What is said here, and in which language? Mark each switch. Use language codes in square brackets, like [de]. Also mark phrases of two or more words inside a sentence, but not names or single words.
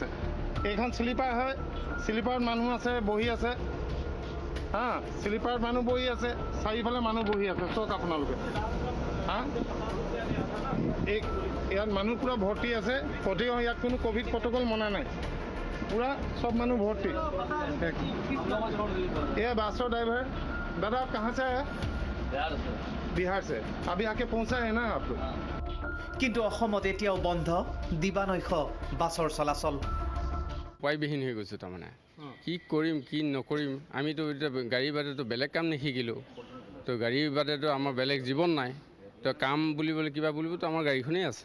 [as] এইখন শ্লিপাৰ হয়, শ্লিপাৰত মানুহ আছে, বহি আছে। শ্লিপাৰত মানুহ বহি আছে, চাৰিওফালে মানুহ বহি আছে, চাওক আপোনালোকে। ইয়াত মানুহ পূৰা ভৰ্তি আছে, ইয়াত কোনো ক'ভিড প্ৰট'কল মনা নাই, [hi] पूरा सब मानू भर्ती। ये बस ड्राइवर दादा कहाँ से आया? बिहार से। अभी आके पहुँचा है ना आप लोग? [as] কিন্তু অসমত এতিয়াও বন্ধ দিবানৈশ বাছৰ চলাচল। উপায়বিহীন হৈ গৈছোঁ তাৰমানে। কি কৰিম কি নকৰিম, আমিতো এতিয়া গাড়ী বাদেতো বেলেগ কাম নিশিকিলোঁ, তো গাড়ী বাদেতো আমাৰ বেলেগ জীৱন নাই। তো কাম বুলিবলৈ কিবা বুলিবতো আমাৰ গাড়ীখনেই আছে।